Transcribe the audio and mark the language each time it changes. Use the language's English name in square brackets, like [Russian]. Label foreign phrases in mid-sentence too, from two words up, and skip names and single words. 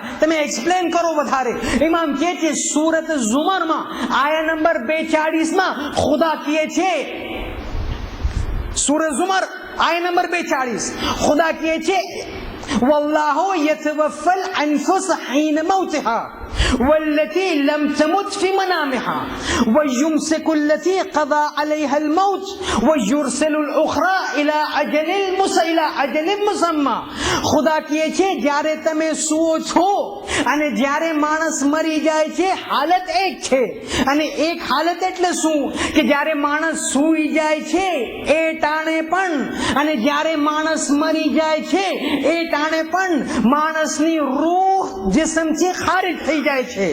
[Gujarati] તમે એક્સપ્લેન કરો વધારે. ઇમામ કહે છે, સુરત ઝુમરમાં આયા નંબર 42 માં ખુદા કહે છે, સુરત ઝુમર આયા નંબર 42, ખુદા કહે છે, વલ્લાહુ [Arabic] يتوفى الأنفس حين موتها والتي لم تمت في منامها ويمسك التي قضى عليها الموت ويرسل الأخرى إلى أجل مسمى [Gujarati] ખુદા કહે છે જ્યારે તમે સુવો છો અને જ્યારે માણસ મરી જાય છે હાલત એક છે, અને એક હાલત એટલે શું કે જ્યારે માણસ સૂઈ જાય છે એ ટાણે પણ, અને જ્યારે માણસ મરી જાય છે એ ટાણે પણ માણસની રૂહ જિસ્મથી ખારિજ થઈ જાય છે.